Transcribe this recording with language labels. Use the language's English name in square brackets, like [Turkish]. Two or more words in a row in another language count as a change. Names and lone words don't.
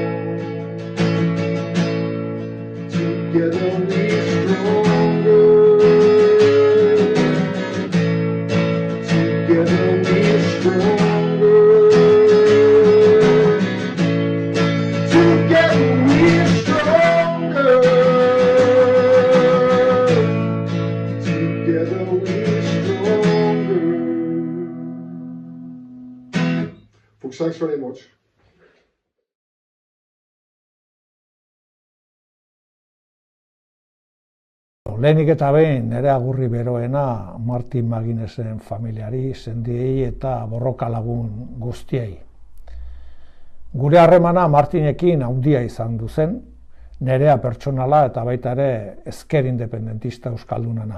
[English] Together we're stronger, together we're stronger, together we're stronger, together we're stronger. Folks, thanks very much. [Basque] Lehenik eta behin nire agurri beroena Martin McGuinnessen familiari, sendiei eta borroka lagun guztiei. Gure harremana Martinekin handia izan duzen, nerea pertsonala eta baita ere ezker independentista euskaldunana.